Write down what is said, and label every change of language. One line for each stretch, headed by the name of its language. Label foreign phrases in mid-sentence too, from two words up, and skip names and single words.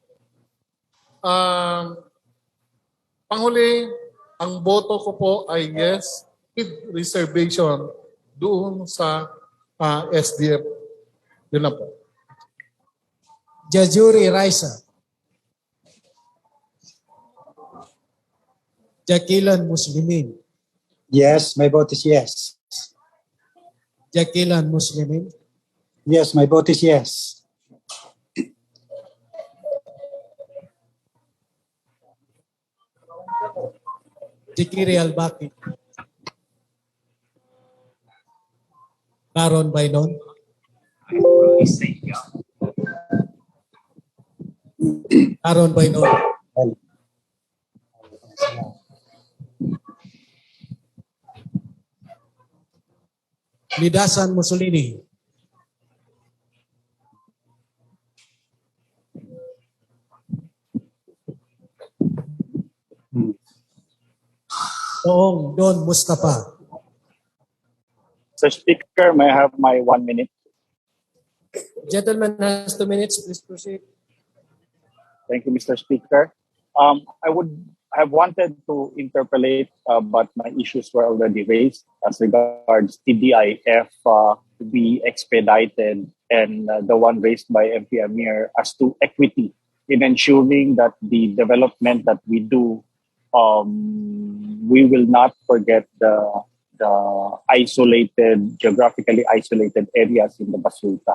Filipino: Panghuli, ang boto ko po ay
English: yes with reservation
Filipino: doon sa SDF. Yun na po. Jajuri Raisa. Jakilan Muslimin.
English: Yes, my vote is yes. Jakilan Muslimin. Yes, my vote is yes. Jikiri Albaki. Karon Bainon. Karon Bainon. Lidasan Mussolini. Oong Don Mustafa. Mr. Speaker, may I have my 1 minute? Gentleman has 2 minutes. Please proceed. Thank you, Mr. Speaker. I would have wanted to interpolate, but my issues were already raised as regards TDIF to be expedited and the one raised by MP Amir as to equity in ensuring that the development that we do, we will not forget the geographically isolated areas in the Basulta.